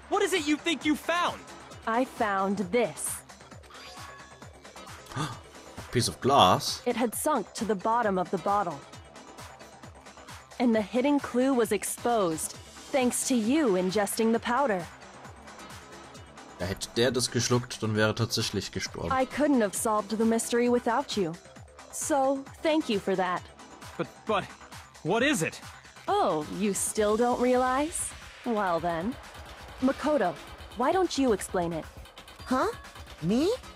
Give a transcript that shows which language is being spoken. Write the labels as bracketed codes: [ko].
[en] What is it you think you found? I found this. Piece of glass. It had sunk to the bottom of the bottle. And the hidden clue was exposed, thanks to you ingesting the powder. [de] Hätte der das geschluckt, dann wäre er tatsächlich gestorben. [en] I couldn't have solved the mystery without you. So, thank you for that. But, what is it? Oh, you still don't realize? Well then. Makoto, why don't you explain it? Huh? Me?